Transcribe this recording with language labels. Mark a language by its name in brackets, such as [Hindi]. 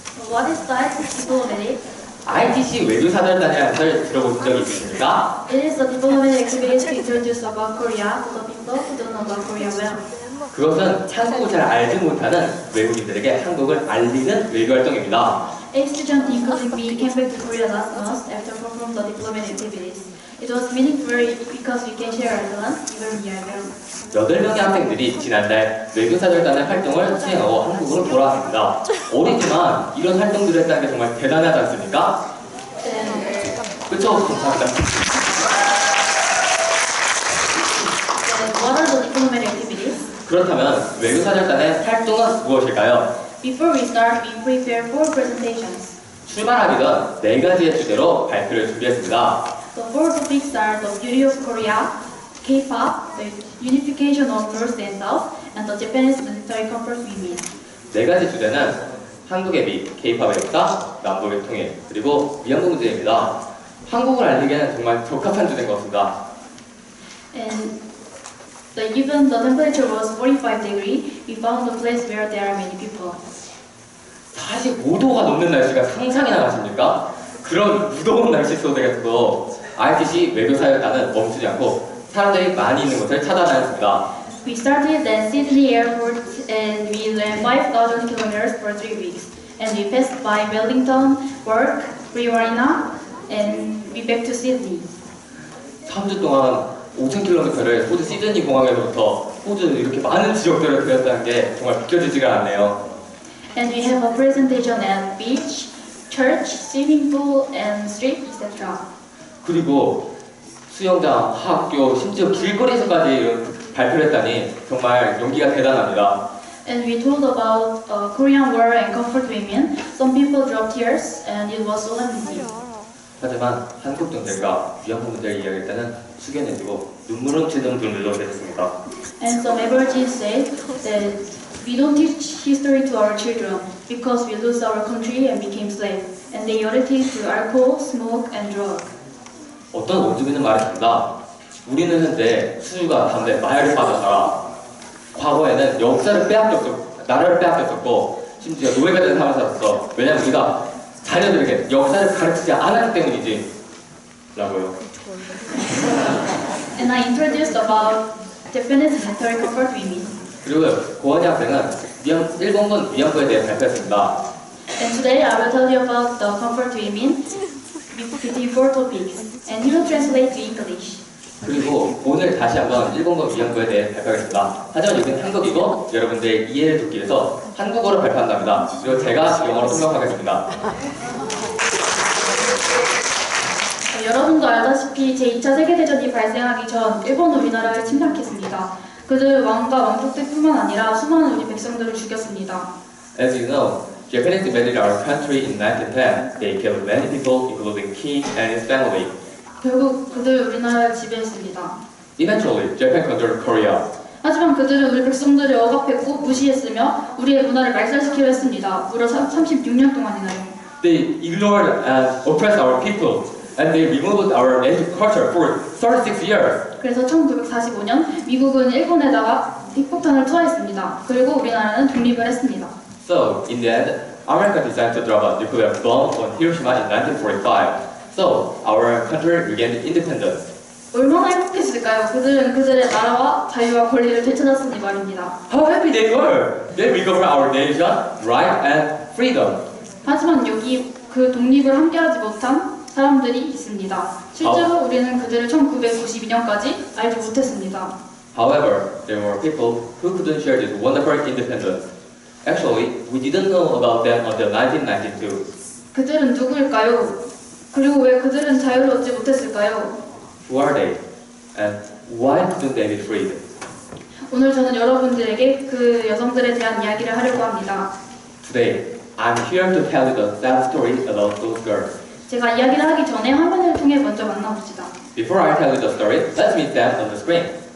[English] What is the ITC diplomatic? [Korean] ITC 외교사절단이라는 것을 들어본 적이 있습니까? [English] It is the diplomatic activity to introduce about Korea to the people who don't know about Korea well. [Korean] 그것은 한국을 잘 알지 못하는 외국인들에게 한국을 알리는 외교활동입니다. [English] A student including me came back to Korea last month after from the diplomatic activities. It was meaningful because we can share our talents even we are young. [Korean] 8명의 학생들이 지난달 외교사절단의 활동을 수행하고 한국으로 돌아왔습니다. 어리지만 이런 활동들을 했다는 게 정말 대단하지 않습니까? 그쵸? 감사합니다. [English] What are the diplomatic activities? [Korean] 그렇다면 외교사절단의 활동은 무엇일까요? [English] Before we start, we prepare 4 presentations. [Korean] 출발하기 전 4가지의 주제로 발표를 준비했습니다. [English] The 4 topics are the beauty of Korea, K-pop, the unification of North and South, and the Japanese military comfort women. [Korean] 4가지 주제는 한국의 미, K-팝의 역사, 남북의 통일, 그리고 위안부 문제입니다. 한국을 알리기에는 정말 적합한 주제인 것 같습니다. [English] And even the temperature was 45 degrees, we found a place where there are many people. [Korean] 45도가 넘는 날씨가 상상이나 가십니까? 그런 무더운 날씨 속에서도 RTC 외교사절단은 멈추지 않고 사람들이 많이 있는 곳을 찾아다녔습니다. [English] We started at Sydney Airport and we ran 5,000 kilometers for 3 weeks. And we passed by Wellington, Bourke, Brewarrina, and we back to Sydney. [Korean] 3주 동안 5,000km를 호주 시드니 공항에서부터 호주 이렇게 많은 지역들을 들렸다는 게 정말 믿겨지지가 않네요. [English] And we have a presentation at beach, church, swimming pool, and street, etc. [Korean] 그리고 수영장, 학교, 심지어 길거리에서까지 이런 발표를 했다니 정말 용기가 대단합니다. [English] And we told about Korean War and comfort women. Some people dropped tears, and it was solemnity. [Korean] 하지만 한국 정책과 위안부 문제를 이야기할 때는 숙연해지고 눈물 훔치는 분들도 계셨습니다. [English] And some aborigines said that we don't teach history to our children because we lose our country and became slaves. And they related to alcohol, smoke, and drug. [Korean] 어떤 원주민은 말했습니다. 우리는 현재 수주가 담배 마약에 빠져 살아. 과거에는 역사를 빼앗겼고, 나라를 빼앗겼었고, 심지어 노예가 된 삶을 살았어. 왜냐면 우리가 자녀들에게 역사를 가르치지 않았기 때문이지. 라고요. [English] And I introduced about Japanese military comfort women. [Korean] 그리고 고원희 학생은 일본군 위안부에 대해 발표했습니다. [English] And today I will tell you about the comfort women with 4 topics. And he will translate to English. [Korean] 그리고 오늘 다시 한번 일본군 위안부에 대해 발표하겠습니다. 하지만 여기는 한국이고 여러분들의 이해를 돕기 위해서 한국어로 발표한답니다. 그리고 제가 영어로 통역하겠습니다. 여러분도 알다시피 제2차 세계대전이 발생하기 전 일본은 우리나라를 침략했습니다. 그들은 왕과 왕족들뿐만 아니라 수많은 우리 백성들을 죽였습니다. [English] As you know, Japanese invaded our country in 1910. They killed many people, including King and his family. [Korean] 결국 그들 우리나라를 지배했습니다. [English] Eventually, Japan conquered Korea. [Korean] 하지만 그들은 우리 백성들을 억압했고 무시했으며 우리의 문화를 말살시키려 했습니다. 무려 36년 동안이나요. [English] They ignored and oppressed our people, and they removed our native culture for 36 years. [Korean] 그래서 1945년 미국은 일본에다가 핵폭탄을 투하했습니다. 그리고 우리나라는 독립을 했습니다. [English] So, in the end, America decided to drop a nuclear bomb on Hiroshima in 1945. So, our country regained independence. [Korean] 얼마나 행복했을까요? 그들은 그들의 나라와 자유와 권리를 되찾았으니 말입니다. [English] How happy they were! They recovered our nation, right, and freedom. [Korean] 하지만 여기 그 독립을 함께하지 못한 사람들이 있습니다. 실제로 우리는 그들을 1992년까지 알지 못했습니다. [English] However, there were people who couldn't share this wonderful independence. Actually, we didn't know about them until 1992. [Korean] 그들은 누구일까요? 그리고 왜 그들은 자유를 얻지 못했을까요? [English] Who are they? And why couldn't they be freed? [Korean] 오늘 저는 여러분들에게 그 여성들에 대한 이야기를 하려고 합니다. [English] Today, I'm here to tell you the sad story about those girls. [Korean] 제가 이야기를 하기 전에 화면을 통해 먼저 만나봅시다. [English] Before I tell you the story, let's meet them on the screen.